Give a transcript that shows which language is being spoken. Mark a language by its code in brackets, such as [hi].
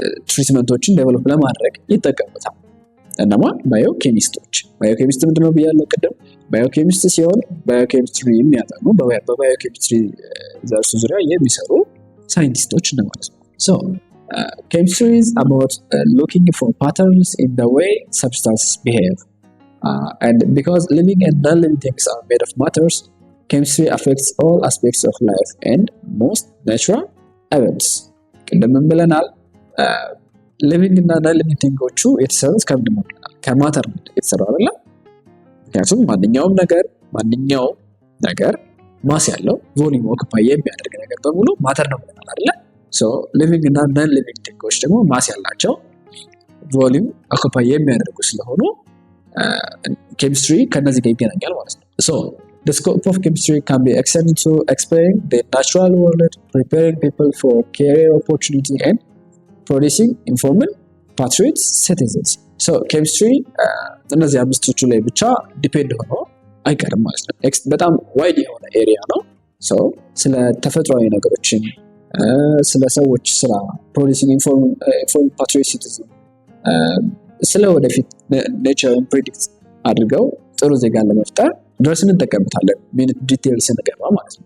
[am] ትሪትመንቶችን ዴቨሎፕ ለማድረግ ይጠቀሙታል። እነማ ባዮኬሚስቶች። ባዮኬሚስት ምንድነው ብያለሁ ቅድም። ባዮኬሚስት ሲሆን ባዮኬሚስትሪ የሚያጠኑ በባዮኬሚስትሪ ዘርፍ ዙሪያ የሚሰሩ ሳይንቲስቶች እንደማለት ነው። ሶ [en] chemistry is about looking for patterns in the way substances behave. And because living and non-living things are made of matters, chemistry affects all aspects of life and most natural events. [am] ቅድም ብለናል ሊቪንግ እና non-living ቲንጎቹ የተሰሩት ከምንድን ነው? ከማተር ነው የተሰራው አይደል? ምክንያቱም ማንኛውም ነገር ማስ ያለው ቮሊዩም ኦኩፓይ የሚያደርግ ነገር በሙሉ ማተር ነው ብለናል አይደል? ሶ ሊቪንግ እና non-living ቲንጎች ደግሞ ማስ ያላቸው ቮሊዩም ኦኩፓይ የሚያደርጉ ስለሆኑ ኬሚስትሪ ከነዚህ ጋር ይገናኛል ማለት ነው። ሶ [en] the scope of chemistry can be extended to explain the natural world, preparing people for career opportunity and producing informed patriot citizens. [am] So chemistry እነዚህ አምስቶቹ ላይ ብቻ ዲፔንድ ሆኖ አይቀርም ማለት ነው። በጣም ዋይድ የሆነ ኤሪያ ነው። ሶ ስለ ተፈጥሯዊ ነገሮችን ስለ ሰዎች ስራ [en] producing informed patriot citizens [am] ስለ ወደፊት ኔቸርን ፕሬዲክት አድርገው ጥሩ ዜጋ ለመፍጠር ድረስ እንጠቀምታለን። ሚኒት ዲቴይል ስንገባ ማለት ነው።